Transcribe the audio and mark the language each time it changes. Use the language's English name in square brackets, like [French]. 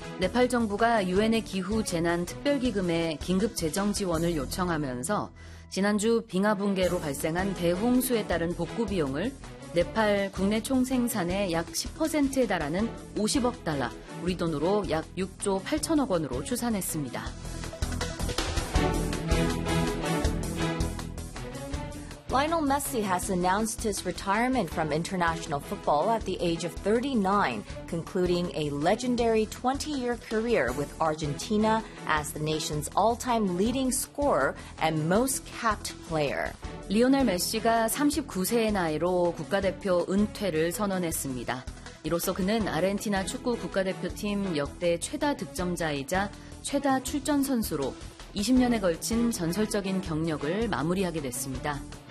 [Korean] 네팔 정부가 UN의 기후 재난 특별 기금에 긴급 재정 지원을 요청하면서 지난주 빙하 붕괴로 발생한 대홍수에 따른 복구 비용을 네팔 국내 총 생산의 약 10%에 달하는 50억 달러, 우리 돈으로 약 6조 8천억 원으로 추산했습니다. [English] Lionel Messi has announced his retirement from international football at the age of 39, concluding a legendary 20-year career with Argentina as the nation's all-time leading scorer and most capped player. [Korean] 리오넬 메시가 39세의 나이로 국가대표 은퇴를 선언했습니다. 이로써 그는 아르헨티나 축구 국가대표팀 역대 최다 득점자이자 최다 출전 선수로 20년에 걸친 전설적인 경력을 마무리하게 됐습니다.